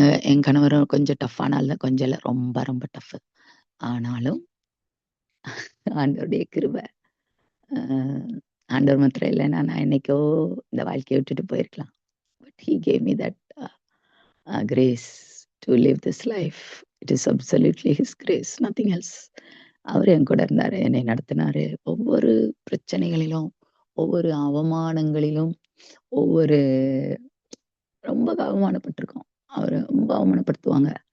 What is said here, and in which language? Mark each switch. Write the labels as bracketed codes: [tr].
[ta] என் கணவரும் கொஞ்சம் டஃப்பான ஆள், கொஞ்சம் இல்லை, ரொம்ப ரொம்ப டஃப். ஆனாலும் ஆண்டவருடைய கிருபை. ஆண்டவர் மாத்திரம் இல்லைன்னா நான் என்னைக்கோ இந்த வாழ்க்கையை விட்டுட்டு போயிருக்கலாம். [en] But he gave me that grace to live this life. It is absolutely his grace, nothing else. [ta] அவர் என் கூட இருந்தாரு, என்னை நடத்தினாரு. ஒவ்வொரு பிரச்சனைகளிலும், ஒவ்வொரு அவமானங்களிலும், ஒவ்வொரு ரொம்ப அவமானப்பட்டிருக்கோம். அவர் ரொம்ப அவமானப்படுத்துவாங்க.